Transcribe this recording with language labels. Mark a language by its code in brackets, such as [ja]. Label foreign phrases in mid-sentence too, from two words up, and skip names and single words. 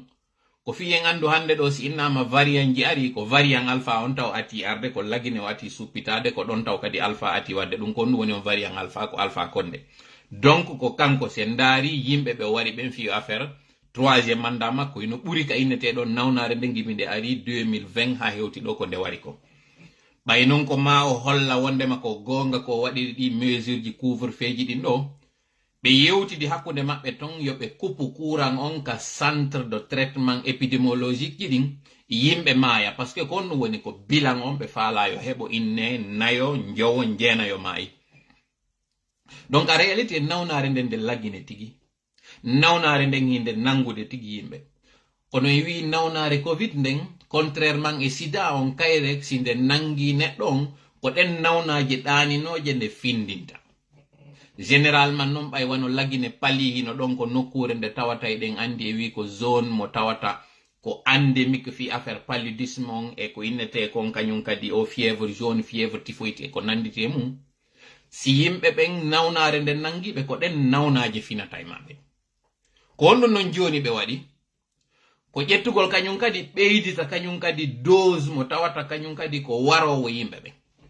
[ff] ko fiyen andu hande ɗo si innama variant ji ari ko variant alpha on taw ati arde ko lagine o ati suppitade ko ɗon taw kadi alpha ati wadde ɗum ko ɗum woni on variant alpha ko alpha konde donc ko kanko sen daari yimɓe ɓe wari ɓen fiyo [fr] affaire troisiéme mandat [ff] makko ino ɓuri ka inneteɗon nawnare nde gimi nde ari 2020 ha hewti ɗo ko nde wari ko ɓay noon ko ma o holla wondema ko gonga ko waɗiri ɗi mesure ji [fr] couvre feu [ff] ji ɗin ɗo ɓe yewtidi hakkude maɓɓe ton yoɓe kuppu courant on ka [fr] centre de traitement épidémiologique [ff] ji ɗin yimɓe maaya [fr] par ce que [ff] ko ɗum woni ko bilan on ɓe faala yo heɓo inne nayo jowo jeenayo maayi donc a réalité nawnare nden nde laggine tigi nawnare nden hinde nangude tigi yimɓe kono e wi nawnare covid nden contrairement e sida on kayre si nde nangi neɗɗo on ko ɗen nawnaje ɗaninoje nde findinta généralement noon ɓay wano lagine pali hino ɗon ko nokkure nde tawata eɗen andi e wi ko zone mo tawata ko endémique fi [fr] affaire paludisme [ff] on e ko innete kon kañum kadi o [fr] fièvre jaune fièvre typhoïde [ff] e ko nandite mum si yimɓe ɓen nawnare nden nangiɓe ko ɗen nawnaje finata e maɓɓe ko honɗum noon joni ɓe waɗi ko ƴettugol kañum kadi ɓeydita kañum kadi dose mo tawata kañum kadi ko warowo yimɓe ɓen